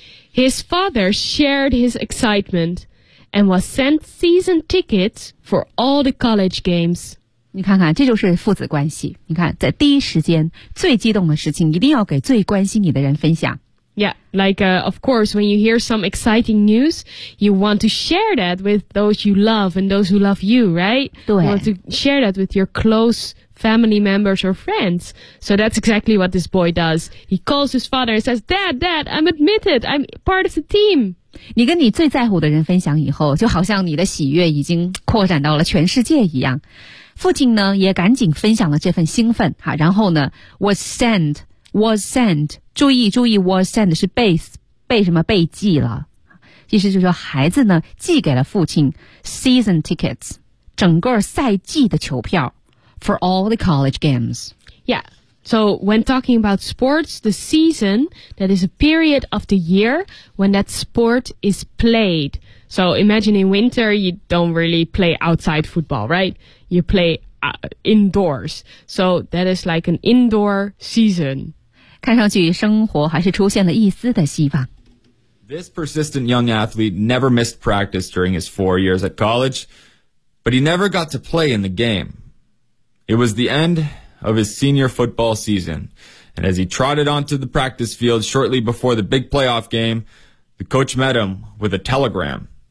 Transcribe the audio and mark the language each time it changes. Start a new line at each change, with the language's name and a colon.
English: His father shared his excitement and was sent season tickets for all the college games.
Chinese: 你看看，这就是父子关系。你看，在第一时间最激动的事情，一定要给最关心你的人分享。
English: Yeah, like, of course, when you hear some exciting news, you want to share that with those you love and those who love you, right?
Chinese: 对。
English: You want to share that with your close family members or friends. So that's exactly what this boy does. He calls his father and says, Dad, Dad, I'm admitted. I'm part of the team.
Chinese: 你跟你最在乎的人分享以后，就好像你的喜悦已经扩展到了全世界一样。父亲呢也赶紧分享了这份兴奋哈，然后呢
English: was sent
Chinese: 注意 was sent 是被什么被寄了，意思就是说孩子呢寄给了父亲
English: season tickets
Chinese: 整个赛季的球票
English: for all the college games. Yeah, so when talking about sports, the season that is a period of the year when that sport is played. So imagine in winter you don't really play outside football, right? You play indoors. So that is like an indoor season.
Chinese: 看上去生活还是出现了一丝的希望。
English: This persistent young athlete never missed practice during his 4 years at college, but he never got to play in the game. It was the end of his senior football season. And as he trotted onto the practice field shortly before the big playoff game, the coach met him with a telegram.